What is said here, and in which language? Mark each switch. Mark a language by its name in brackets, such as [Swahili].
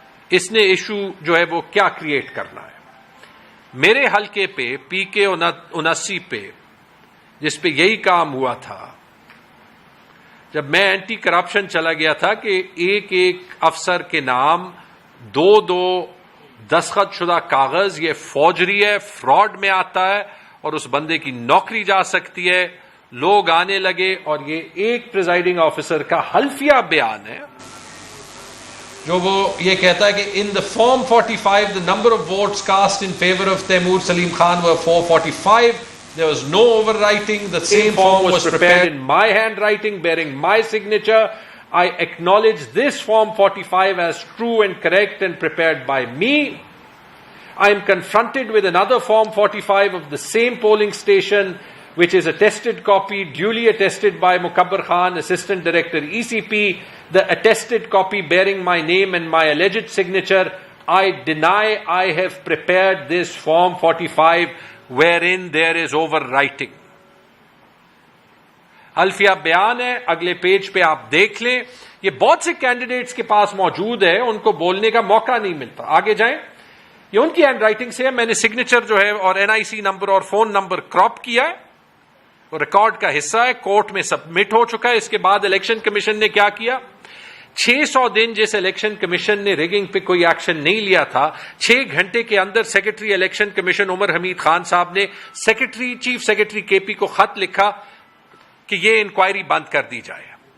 [Urdu] اس نے ایشو جو ہے وہ کیا کریٹ کرنا ہے. میرے حلقے پہ PK 79 پہ جس پہ یہی کام ہوا تھا، جب میں اینٹی کرپشن چلا گیا تھا کہ ایک افسر کے نام 2 دستخط شدہ کاغذ، یہ فوجری ہے، فراڈ میں آتا ہے اور اس بندے کی نوکری جا سکتی ہے. لوگ آنے لگے اور یہ ایک پریزائڈنگ آفیسر کا حلفیہ بیان ہے جو وہ یہ کہتا ہے کہ [English] in the form 45 the number of votes cast in favor of Taimur Salim Khan were 445. There was no overwriting. The same form was prepared in my handwriting bearing my signature. I acknowledge this form 45 as true and correct and prepared by me. I am confronted with another form 45 of the same polling station, which is attested copy, duly attested by Mukabbar Khan, Assistant Director ECP, the attested copy bearing my name and my alleged signature. I deny I have prepared this form 45 wherein there is overwriting. [Urdu] حلفیہ بیان ہے، اگلے page پہ آپ دیکھ لیں. یہ بہت سے کینڈیڈیٹس کے پاس موجود ہے، ان کو بولنے کا موقع نہیں ملتا. آگے جائیں. یہ ان کی ہینڈ رائٹنگ سے ہے. میں نے سگنیچر جو ہے اور NIC نمبر اور فون نمبر کراپ کیا ہے، وہ ریکارڈ کا حصہ ہے، کورٹ میں سبمٹ ہو چکا ہے. اس کے بعد الیکشن کمیشن نے کیا کیا؟ 600 دن جس الیکشن کمیشن نے ریگنگ پہ کوئی ایکشن نہیں لیا تھا، 6 گھنٹے کے اندر سیکرٹری الیکشن کمیشن عمر حمید خان صاحب نے چیف سیکرٹری KP کو خط لکھا کہ یہ انکوائری بند کر دی جائے.